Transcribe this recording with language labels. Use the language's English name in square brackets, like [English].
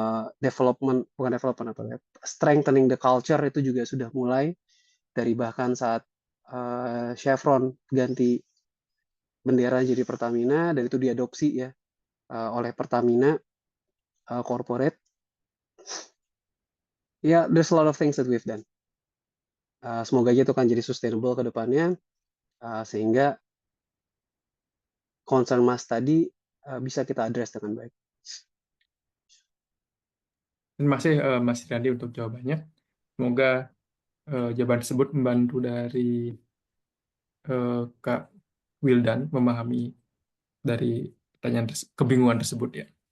[Indonesian] Bukan development apa ya, [English] strengthening the culture [Indonesian] itu juga sudah mulai dari bahkan saat Chevron ganti bendera jadi Pertamina dan itu diadopsi ya oleh Pertamina corporate. [English] Ya, there's a lot of things that we've done. [Indonesian] Semoga aja itu kan jadi sustainable ke depannya sehingga concern Mas tadi bisa kita address dengan baik. Terima kasih Mas Randi untuk jawabannya. Semoga jawaban tersebut membantu dari Kak Wildan memahami dari pertanyaan kebingungan tersebut ya.